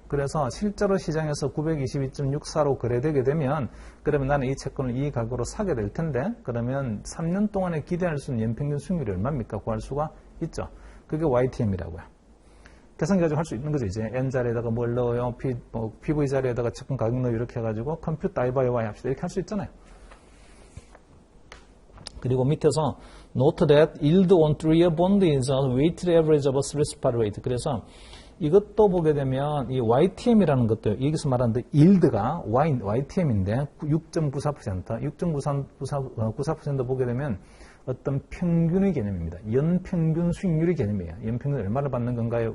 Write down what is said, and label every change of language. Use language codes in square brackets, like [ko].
[ko] 그래서 실제로 시장에서 922.64로 거래되게 되면 그러면 나는 이 채권을 이 가격으로 사게 될 텐데 그러면 3년 동안에 기대할 수 있는 연평균 수익률이 얼마입니까? 구할 수가 있죠. 그게 YTM이라고요. 계산 가지고 할 수 있는 거죠. 이제 N 자리에다가 뭘 넣어요? PV 자리에다가 채권 가격 넣어 이렇게 해가지고 컴퓨터 I by Y 합시다. 이렇게 할 수 있잖아요. 그리고 밑에서 [en] Note that yield on 3-year bond is a weighted average of a 3 spot rate. [ko] 그래서 이것도 보게 되면 이 YTM이라는 것도 여기서 말하는 yield가 YTM인데 6.94%, 6.94% 보게 되면 어떤 평균의 개념입니다. 연평균 수익률의 개념이에요. 연평균 얼마를 받는 건가요?